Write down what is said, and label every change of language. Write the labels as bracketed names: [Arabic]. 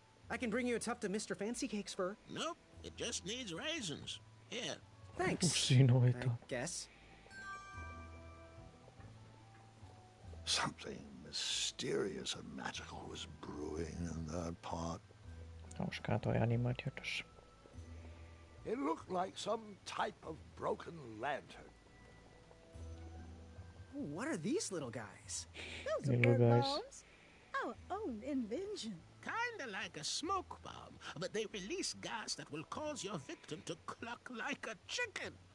[English] I can bring you a tuft of Mr. Fancy Cake's fur. Nope, it just needs raisins. Here. Thanks. I guess. Something mysterious and magical was brewing in that pot. [Finnish] Hauskaa toi animaatio tossa. [English] It looked like some type of broken lantern. Oh, what are these little guys? Those are bird bombs. Our own invention. Kinda like a smoke bomb, but they release gas that will cause your victim to cluck like a chicken.